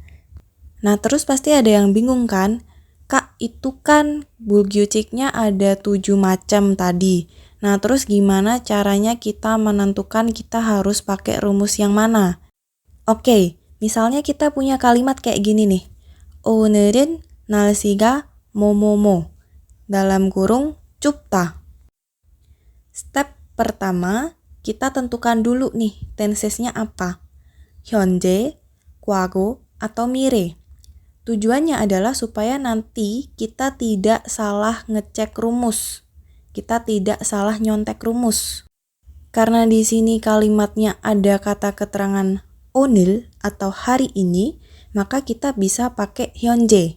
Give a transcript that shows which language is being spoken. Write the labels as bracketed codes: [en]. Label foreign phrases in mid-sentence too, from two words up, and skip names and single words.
[id] Nah, terus pasti ada yang bingung kan? Kak, itu kan Bulgyuchiknya ada 7 macam tadi. Nah, terus gimana caranya kita menentukan kita harus pakai rumus yang mana? Oke, misalnya kita punya kalimat kayak gini nih. [ko] 오늘은 날씨가 뭐뭐뭐. [id] Dalam kurung, 춥다. Step pertama, kita tentukan dulu nih tensesnya apa. [ko] 현재, 과거, atau 미래. [id] Tujuannya adalah supaya nanti kita tidak salah ngecek rumus. Kita tidak salah nyontek rumus. Karena di sini kalimatnya ada kata keterangan 오늘 atau hari ini, maka kita bisa pakai 현재.